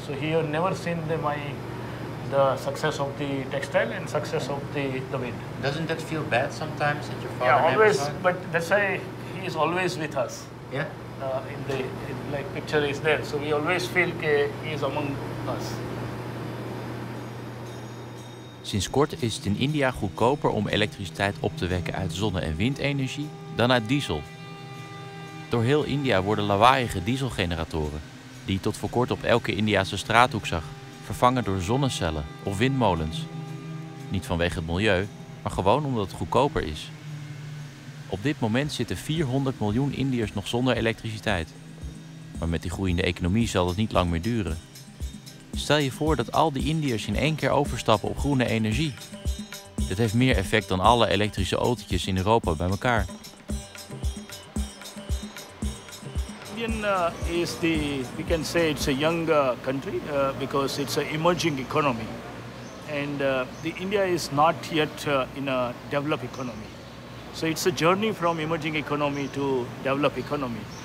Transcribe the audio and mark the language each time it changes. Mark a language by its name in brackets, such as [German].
[English] So he had never seen the success of the textile and success of the wind. Doesn't that feel bad sometimes that your father? Yeah, always. But that's why he is always with us. Yeah. Like picture is there, so we always feel he is among us. [Dutch] Sinds kort is het in India goedkoper om elektriciteit op te wekken uit zonne- en windenergie dan uit diesel. Door heel India worden lawaaiige dieselgeneratoren, die je tot voor kort op elke Indiase straathoek zag, vervangen door zonnecellen of windmolens. Niet vanwege het milieu, maar gewoon omdat het goedkoper is. Op dit moment zitten 400 miljoen Indiërs nog zonder elektriciteit. Maar met die groeiende economie zal het niet lang meer duren. Stel je voor dat al die Indiërs in één keer overstappen op groene energie. Dit heeft meer effect dan alle elektrische autootjes in Europa bij elkaar. [English] India is we can say it's a young country because it's an emerging economy. And India is not yet in a developed economy. So it's a journey from emerging economy to developed economy.